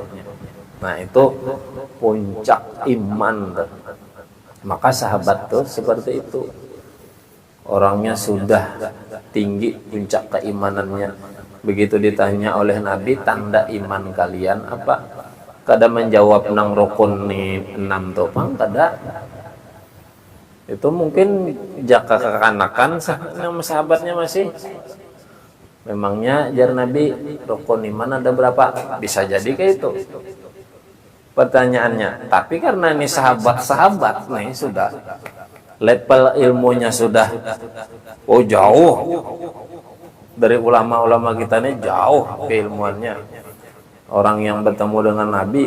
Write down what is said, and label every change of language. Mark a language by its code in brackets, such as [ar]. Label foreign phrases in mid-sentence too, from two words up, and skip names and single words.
[id] Nah, itu puncak iman. Maka sahabat tuh seperti itu. Orangnya sudah tinggi puncak keimanannya. Begitu ditanya oleh Nabi, tanda iman kalian apa? [bjn] Kada menjawab nang rukun nih 6 topang kada. Itu mungkin jaka kekanakan sama sahabatnya masih. Memangnya jar Nabi rukun iman ada berapa? [id] Bisa jadi kayak itu pertanyaannya. Tapi karena ini sahabat-sahabat nih sudah level ilmunya sudah jauh dari ulama-ulama kita nih, jauh keilmuannya orang yang bertemu dengan Nabi.